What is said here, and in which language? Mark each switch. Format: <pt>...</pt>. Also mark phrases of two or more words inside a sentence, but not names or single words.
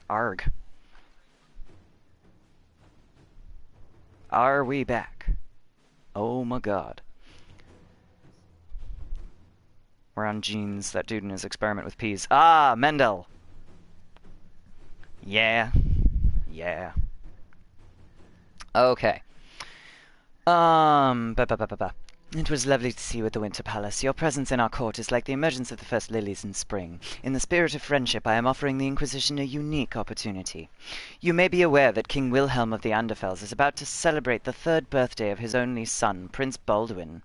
<en>Arg. Are we back? Oh my god. We're on genes. That dude in his experiment with peas. Ah, Mendel! Yeah. Yeah. Okay. Ba ba ba ba ba. It was lovely to see you at the Winter Palace. Your presence in our court is like the emergence of the first lilies in spring. In the spirit of friendship, I am offering the Inquisition a unique opportunity. You may be aware that King Wilhelm of the Anderfels is about to celebrate the 3rd birthday of his only son, Prince Baldwin.</en>